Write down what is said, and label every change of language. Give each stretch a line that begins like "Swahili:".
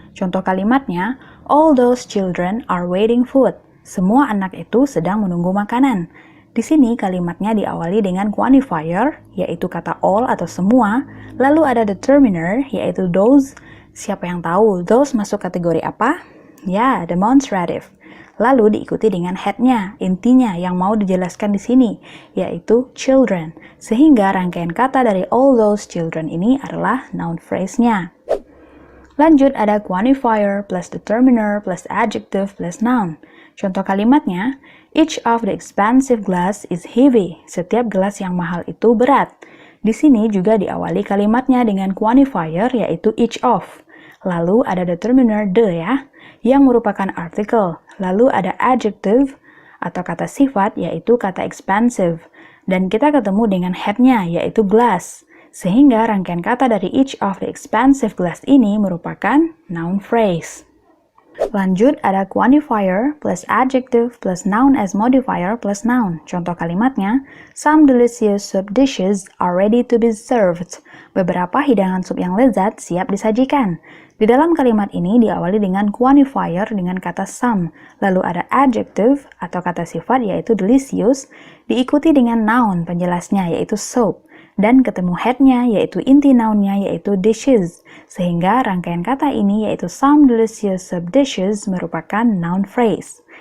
Indonesian: Contoh kalimatnya,
English: all those children are waiting food.
Indonesian: Semua anak itu sedang menunggu makanan. Di sini kalimatnya diawali dengan quantifier, yaitu kata all atau semua, lalu ada determiner, yaitu those. Siapa yang tahu those masuk kategori apa? Ya, demonstrative. Lalu diikuti dengan headnya, intinya yang mau dijelaskan di sini, yaitu children. Sehingga rangkaian kata dari all those children ini adalah noun phrase-nya. Lanjut ada quantifier plus determiner plus adjective plus noun. Contoh kalimatnya,
English: each of the expensive glass is heavy.
Indonesian: Setiap gelas yang mahal itu berat. Di sini juga diawali kalimatnya dengan quantifier yaitu each of. Lalu ada determiner the ya, yang merupakan artikel. Lalu ada adjective atau kata sifat yaitu kata expensive. Dan kita ketemu dengan headnya yaitu glass. Sehingga rangkaian kata dari each of the expensive glass ini merupakan noun phrase. Lanjut ada quantifier plus adjective plus noun as modifier plus noun. Contoh kalimatnya,
English: some delicious soup dishes are ready to be served.
Indonesian: Beberapa hidangan sup yang lezat siap disajikan. Di dalam kalimat ini diawali dengan quantifier dengan kata some, lalu ada adjective atau kata sifat yaitu delicious, diikuti dengan noun penjelasnya yaitu soup. Dan ketemu headnya yaitu inti nounnya yaitu dishes, sehingga rangkaian kata ini yaitu some delicious soup dishes merupakan noun phrase.